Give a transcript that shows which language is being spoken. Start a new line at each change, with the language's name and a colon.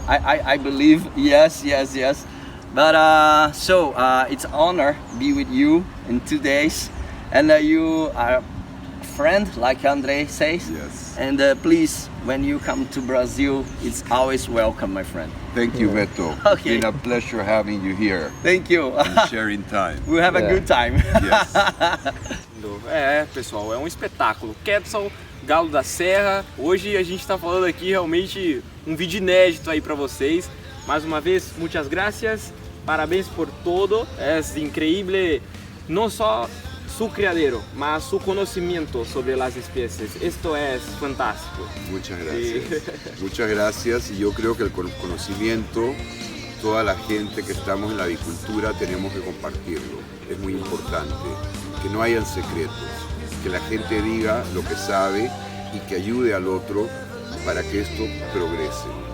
English: I believe. Yes. But it's an honor to be with you in 2 days, and you are a friend, like Andre says. Yes. And please, when you come to Brazil, it's always welcome, my friend. Thank you, Beto. It's Okay. been a pleasure having you here Thank you. and sharing time. We'll have a good time. Yes.
Portuguese: Pessoal, é um espetáculo. Quetzal, Galo da Serra. Hoje a gente está falando aqui realmente um vídeo inédito aí para vocês. Mais uma vez, muitas gracias. Parabéns por todo.
Spanish: É increíble,
Portuguese: não só
Spanish: su criadero, mas su conocimiento sobre las especies. Esto es fantástico. Muchas gracias. Muchas gracias. Y yo creo que el conocimiento, toda la gente que estamos en la avicultura tenemos que compartirlo. Es muy importante. Que no hayan secretos. Que la gente diga lo que sabe y que ayude al otro para que esto progrese.